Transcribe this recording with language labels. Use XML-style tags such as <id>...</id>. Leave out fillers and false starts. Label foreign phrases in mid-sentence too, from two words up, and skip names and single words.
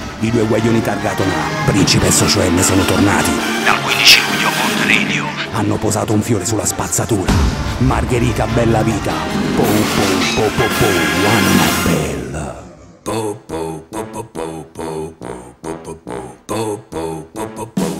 <it>I due guaglioni targatona, Principe e Socio M, sono tornati. Dal 15 luglio</it> <en>on the radio.</en> <it>Hanno posato un fiore sulla spazzatura. Margherita bella vita. Po po po po po, One Bell. Po po po po po po po po po po po po po.</it>